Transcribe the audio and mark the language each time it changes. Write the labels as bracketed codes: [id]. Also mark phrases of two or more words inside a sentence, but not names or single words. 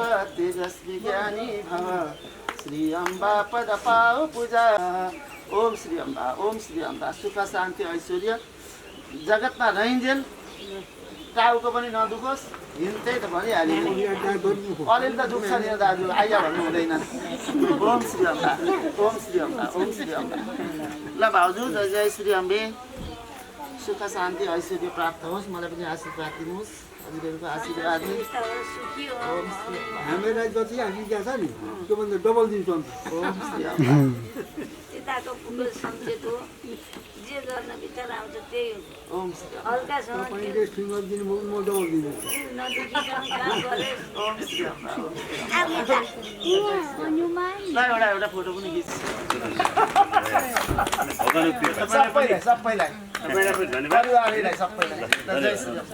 [ne] तेजस्वी ज्ञानी भव श्री अम्बा पद पाओ पूजा ओम श्री अम्बा सुख शान्ति ऐश्वर्य जगतमा रहिन्जेल टाउको पनि नदुखोस् हिँड्दै त भनिहाल्यो अलिअलि त दुख्छ नि दाजु आइया भन्नु हुँदैन ओम श्री अम्बा ओम श्री अम्बा ओम श्री अम्बा ल भाउजू जय श्री अम्बे सुख शान्ति ऐश्वर्य प्राप्त होस् मलाई पनि आशीर्वाद दिनुहोस् हजुरहरूको आशीर्वाद हामीलाई जति हामी दिएको छ नि त्योभन्दा डबल दिन्छु अन्त ओम श्री यताको पुगो सम्झेको जे गर्न विचार आउँछ त्यही ओम श्री हल्कासँग तपाईँले सिङ्गल दिनुभयो म डबल दिन्छु ओम श्री एउटा फोटो पनि खिच्छु सबैलाई परिवारलाई सबैलाई जय श्री